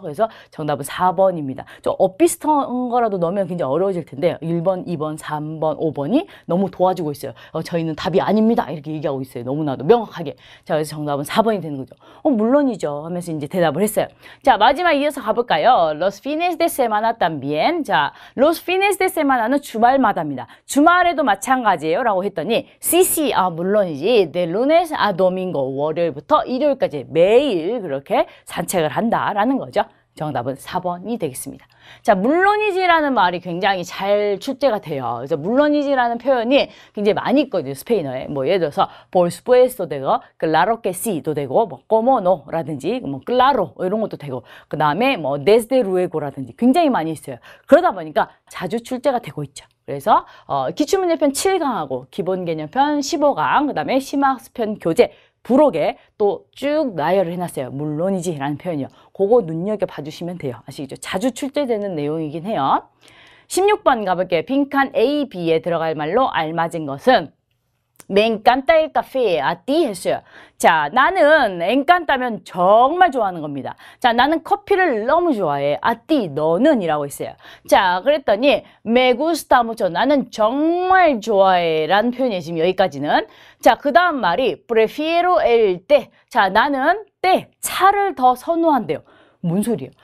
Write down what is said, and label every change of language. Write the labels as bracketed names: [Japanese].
[Korean] 그래서 정답은 4번입니다. 좀 엇비슷한 거라도 넣으면 굉장히 어려워질 텐데 1번, 2번, 3번, 5번이 너무 도와주고 있어요. 저희는 답이 아닙니다. 이렇게 얘기하고 있어요. 너무나도 명확하게. 자, 그래서 정답은 4번이 되는 거죠. 물론이죠. 하면서 이제 대답을 했어요. 자, 마지막 이어서 가볼까요? [Spanish] Los fines de semana también. 자, los fines de semana는 [Korean] 주말마다입니다. 주말에도 마찬가지예요. 라고 했더니 sí, 물론이지. [Spanish] de lunes a domingo. [Korean] 월요일부터 일요일까지 매일 그렇게 산책을 한다라는 거죠. 정답은 4번이 되겠습니다. 자, 물론이지라는 말이 굉장히 잘 출제가 돼요. 그래서 물론이지라는 표현이 굉장히 많이 있거든요. 스페인어에. 뭐 예를 들어서 por supuesto 되고 claro que sí도 되고 뭐 como no라든지 뭐 claro 이런 것도 되고 그 다음에 뭐 desde luego라든지 굉장히 많이 있어요. 그러다 보니까 자주 출제가 되고 있죠. 그래서 기출문제편 7강하고 기본개념편 15강 그 다음에 심화학습편 교재 부록에 또 쭉 나열을 해놨어요. 물론이지 라는 표현이요. 그거 눈여겨봐 주시면 돼요. 아시겠죠? 자주 출제되는 내용이긴 해요. 16번 가볼게요. 빈칸 A, B에 들어갈 말로 알맞은 것은 [Spanish] Me encanta el café, a ti [Korean] 했어요. 자, 나는 encanta면 정말 좋아하는 겁니다. 자, 나는 커피를 너무 좋아해. a ti, 너는 이라고 했어요. 자, 그랬더니 [Spanish] me gusta mucho, [Korean] 나는 정말 좋아해 라는 표현이에요. 지금 여기까지는. 자, 그 다음 말이 [Spanish] prefiero el té. [Korean] 자, 나는 때, 차를 더 선호한대요. 뭔 소리예요?